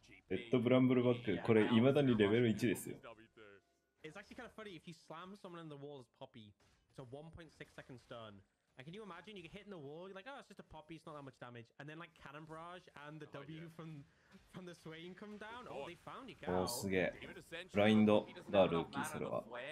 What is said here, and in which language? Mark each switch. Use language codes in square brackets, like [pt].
[ja] レッドブランブルバック、これ、未だにレベル1ですよ。 [en] It's actually kind of funny if you slam someone in the wall as Poppy. It's a 1.6 second stun. And can you imagine you get hit in the wall, you're like, oh, it's just a Poppy, it's not that much damage. And then like Cannon Barrage and the W from the Swain come down. Oh, they found you, Gal. [ja] おー、すげえ。ブラインドがルーキー、それは。